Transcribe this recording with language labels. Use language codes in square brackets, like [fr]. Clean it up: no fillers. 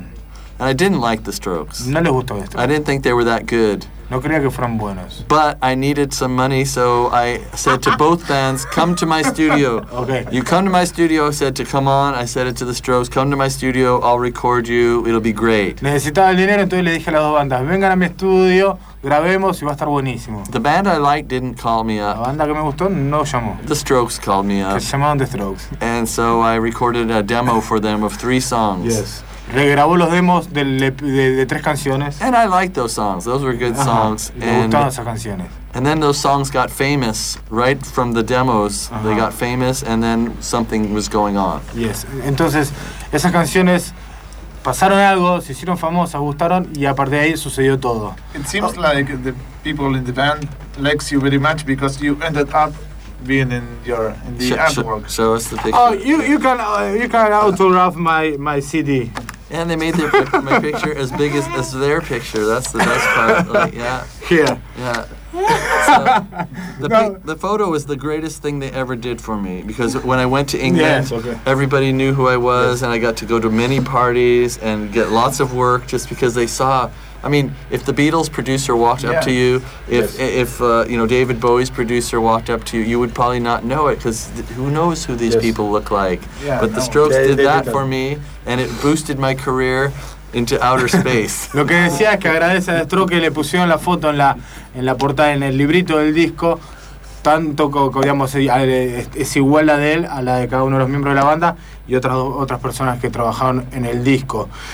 [en] And I didn't like The Strokes. [es] No les gustó The Strokes. [en] I didn't think they were that good. [es] No creía que fueran buenos. [en] But I needed some money, so I said to both bands, come to my studio. Okay. You come to my studio, I said to come on. I said it to the Strokes, come to my studio, I'll record you, it'll be great. [es] Necesitaba el dinero, entonces le dije a las dos bandas, vengan a mi estudio, grabemos y va a estar buenísimo. [en] The band I liked didn't call me up. [es] La banda que me gustó no llamó. [en] The Strokes called me up. [es] Se llamaron The Strokes. [en] And so I recorded a demo for them of 3 songs. [es] Yes. Regrabó los demos de 3 canciones. [en] And I liked those songs. Those were good songs. [es] Me gustaban esas canciones. [en] And then those songs got famous right from the demos. Uh-huh. They got famous and then something was going on. Yes. Entonces, esas canciones pasaron algo, se hicieron famosas, gustaron y a partir de ahí sucedió todo. It seems like the people in the band likes you very much because you ended up being in the artwork. Show us the picture. Oh, you can autograph my CD. And they made their my picture as big as their picture. That's the best part. Like, yeah. Here. Yeah. The photo was the greatest thing they ever did for me because when I went to England, yes, okay, everybody knew who I was, yes, and I got to go to many parties and get lots of work just because they saw. I mean, if the Beatles producer walked, yes, up to you, if, yes, if you know, David Bowie's producer walked up to you, you would probably not know it because who knows who these, yes, people look like. Yeah, but no, the Strokes did that for me and it boosted my career into outer space. [es] Lo que decía es que agradece a The Strokes que le pusieron la foto en la portada, en el librito del disco, tanto como, digamos, es igual la de él a la de cada uno de los miembros de la banda y otras personas que trabajaron en el disco.